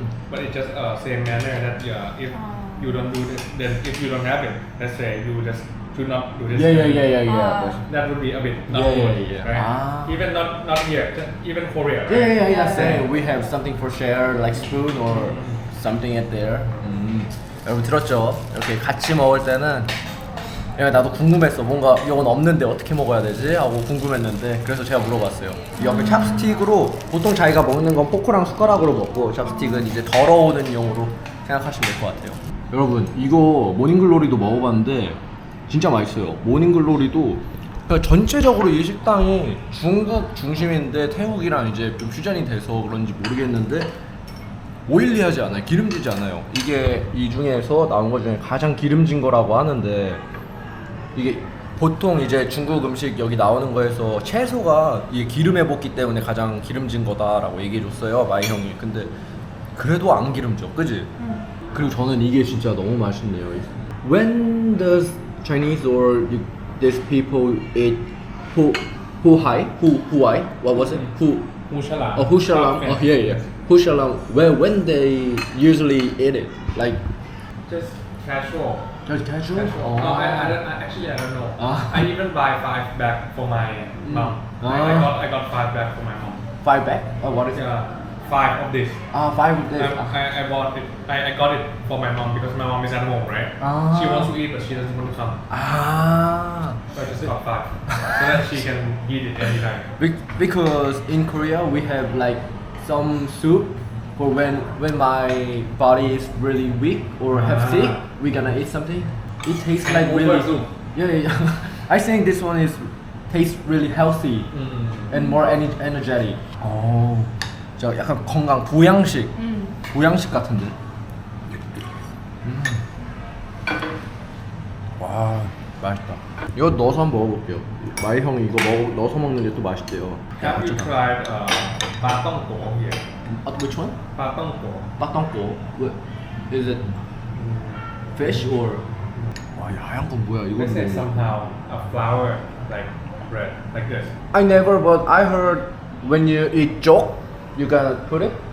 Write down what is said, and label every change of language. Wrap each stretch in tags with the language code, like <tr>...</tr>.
<en>But it's just same manner that if you don't do this, then if you don't have it, let's say you just to not do this. Yeah. That would be a bit not Yeah, good, yeah, yeah. right? Ah. Even not here, just even Korea. Right? Yeah. Same. We have something for share, like spoon or something at there.</en> <ko>여러분 들었죠? 이렇게 같이 먹을 때는 야, 나도 궁금했어. 뭔가 이건 없는데 어떻게 먹어야 되지? 하고 궁금했는데 그래서 제가 물어봤어요. 이 옆에 찹스틱으로 보통 자기가 먹는 건 포크랑 숟가락으로 먹고 찹스틱은 이제 덜어오는 용으로 생각하시면 될 것 같아요. 여러분 이거 모닝글로리도 먹어봤는데 진짜 맛있어요. 모닝글로리도 그러니까 전체적으로 이 식당이 중국 중심인데 태국이랑 이제 좀 퓨전이 돼서 그런지 모르겠는데 오일리하지 않아요. 기름지지 않아요. 이게 이 중에서 나온 것 중에 가장 기름진 거라고 하는데 이게 보통 이제 중국 음식 여기 나오는 거에서 채소가 이게 기름에 볶기 때문에 가장 기름진 거다라고 얘기해 줬어요. 마이 형이. 근데 그래도 안 기름져. 그지? 그리고 저는 이게 진짜 너무 맛있네요.</ko> <en>When does Chinese or these people eat huai? What was it? Hushalam. Oh, hushalam. Oh, yeah. Hushalam. When they usually eat it, like Just casual. just casual. Casual. No, I don't know. Ah. I even buy 5 back for my mom. I got 5 back for my mom. 5 back. Oh, what is it? Yeah, 5 of this. 5 of this. I bought it. I got it for my mom because my mom is at home, right? Ah. She wants to eat, but she doesn't want to come. Ah. So I just got 5 so that she can eat it anytime. Because in Korea we have like some soup for when my body is really weak or have Ah. sick, we gonna eat something. It tastes like Over really. soup. Yeah. I think this one is tastes really healthy and more energetic.</en> <ko>어, 저 약간 건강 보양식, 보양식 같은데. 와, 맛있다. 이거 넣어서 한번 먹어볼게요. 마이 형이 이거 넣어서 먹는 게 또 맛있대요.</ko> <en>Have you tried pa tong ko here? Which one? Pa tong ko.</en> <ko>빠똥꼬.</ko> <en>What is it? Fish or?</en> <ko>와, 하얀 건 뭐야? 이거</ko> <en>This is somehow a flour like bread, like this. I never, but I heard when you eat jok, you gotta put it.</en>